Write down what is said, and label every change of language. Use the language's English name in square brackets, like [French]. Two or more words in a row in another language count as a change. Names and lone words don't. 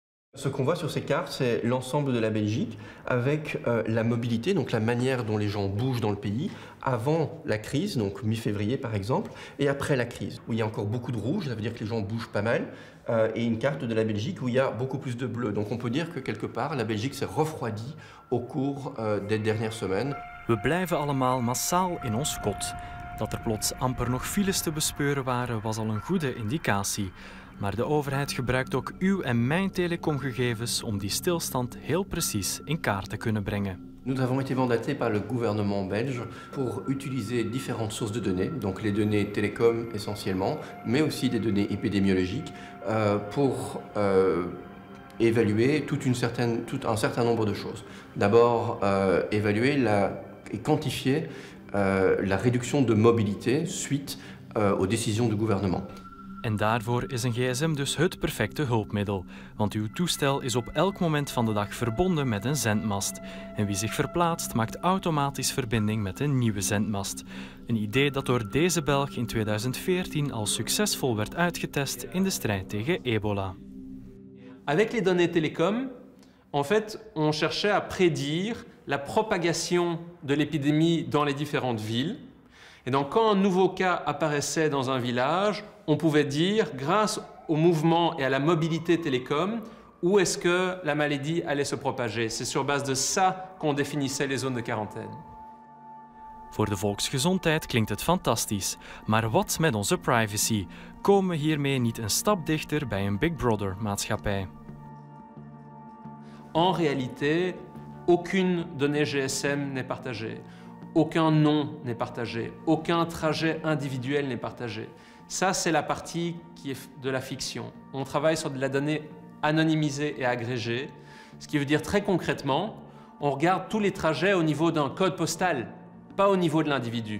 [French] Ce qu'on voit sur ces cartes, c'est l'ensemble de la Belgique avec la mobilité, donc la manière dont les gens bougent dans le pays, avant la crise, donc mi-février par exemple, et après la crise, où il y a encore beaucoup de rouge, ça veut dire que les gens bougent pas mal, et une carte de la Belgique où il y a beaucoup plus de bleu. Donc on peut dire que quelque part, la Belgique s'est refroidie au cours des dernières semaines. [Dutch] We blijven allemaal massaal in ons kot. Dat er plots amper nog files te bespeuren waren, was al een goede indicatie. Maar de overheid gebruikt ook uw en mijn telecomgegevens om die stilstand heel precies in kaart te kunnen brengen. [French] Nous avons été mandatés par le gouvernement belge pour utiliser différentes sources de données, donc les données télécom essentiellement, mais aussi des données épidémiologiques, pour évaluer tout un certain nombre de choses. D'abord, évaluer et quantifier la réduction de mobilité suite aux décisions du gouvernement. [Dutch] En daarvoor is een gsm dus het perfecte hulpmiddel, want uw toestel is op elk moment van de dag verbonden met een zendmast. En wie zich verplaatst, maakt automatisch verbinding met een nieuwe zendmast. Een idee dat door deze Belg in 2014 al succesvol werd uitgetest in de strijd tegen ebola. [French] Avec les données télécom, en fait, on cherchait à prédire la propagation de l'épidémie dans les différentes villes. Et donc, quand un nouveau cas apparaissait dans un village, on pouvait dire, grâce au mouvement et à la mobilité télécom, où est-ce que la maladie allait se propager. C'est sur base de ça qu'on définissait les zones de quarantaine. [Dutch] Voor de volksgezondheid klinkt het fantastisch, maar wat met onze privacy? Komen we hiermee niet een stap dichter bij een Big Brother-maatschappij? [French] En réalité, aucune donnée GSM n'est partagée. Aucun nom n'est partagé, aucun trajet individuel n'est partagé. Ça, c'est la partie qui est de la fiction. On travaille sur de la donnée anonymisée et agrégée, ce qui veut dire très concrètement, on regarde tous les trajets au niveau d'un code postal, pas au niveau de l'individu.